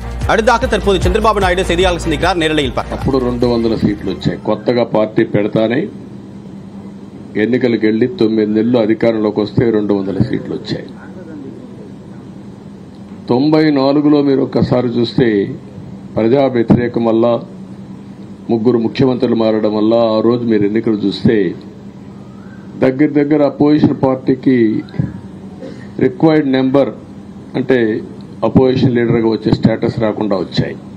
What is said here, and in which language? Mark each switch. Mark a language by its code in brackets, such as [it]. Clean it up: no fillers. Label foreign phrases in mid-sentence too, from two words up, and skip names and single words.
[ta] அடுத்ததாக தற்போது சந்திரபாபு நாயுடு செய்தியாளர் சந்திக்கிறார். நேரலையில் பார்க்கலாம். [te] అప్పుడు 200 సీట్లు వచ్చాయి. కొత్తగా పార్టీ పెడతానే ఎన్నికలకు వెళ్లి 9 నెలలు అధికారంలోకి వస్తే 200 సీట్లు వచ్చాయి. 94లో మీరు ఒక్కసారి చూస్తే ప్రజా వ్యతిరేకం వల్ల 3 ముఖ్యమంత్రులు మారడం వల్ల ఆ రోజు మీరు ఎన్నికలు చూస్తే దగ్గర [en] opposition partyki required number [te] అంటే [en] opposition leaderga [te] వచ్చే స్టేటస్ రాకుండా వచ్చాయి.